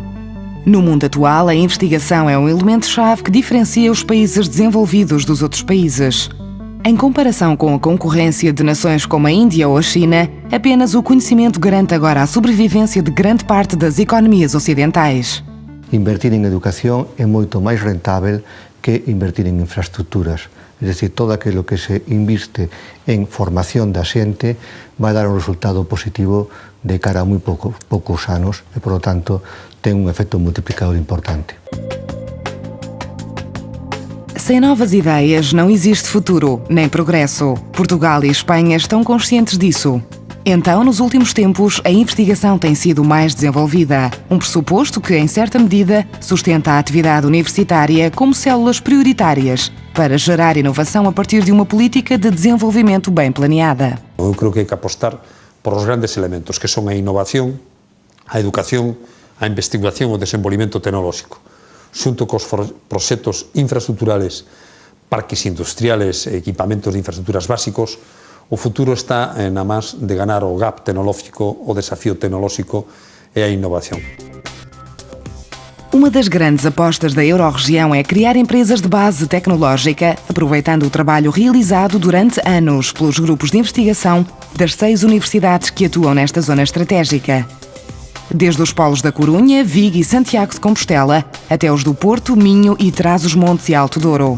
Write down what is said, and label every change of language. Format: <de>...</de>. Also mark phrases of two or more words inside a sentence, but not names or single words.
<pt>No mundo atual, a investigação é um elemento-chave que diferencia os países desenvolvidos dos outros países. Em comparação com a concorrência de nações como a Índia ou a China, apenas o conhecimento garante agora a sobrevivência de grande parte das economias ocidentais. Invertir em educação é muito mais rentável que invertir em infraestruturas.</pt> <es>Es decir, todo aquello que se inviste en formación</es> <gl>da xente vai dar un resultado positivo de cara a moi poucos anos e,</gl> <es>por lo tanto,</es> <gl>ten un efecto multiplicador importante.</gl> <pt>Sem novas ideias não existe futuro, nem progresso. Portugal e Espanha estão conscientes disso. Então, nos últimos tempos, a investigação tem sido mais desenvolvida, um pressuposto que, em certa medida, sustenta a atividade universitária como células prioritárias para gerar inovação a partir de uma política de desenvolvimento bem planeada.</pt> <gl>Eu creo que hai que apostar por os grandes elementos, que son a innovación, a educación, a investigación e o desenvolvimento tecnolóxico, xunto cos proxectos infraestruturales, parques industriales e equipamentos de infraestructuras básicos. O futuro está na más de ganar o gap tecnolóxico, o desafío tecnolóxico e a innovación.</gl> <pt>Uma das grandes apostas da Euro-região é criar empresas de base tecnológica, aproveitando o trabalho realizado durante anos pelos grupos de investigação das 6 universidades que atuam nesta zona estratégica. Desde os polos da Corunha, Vigo e Santiago de Compostela, até os do Porto, Minho e Trás-os-Montes e Alto Douro.</pt>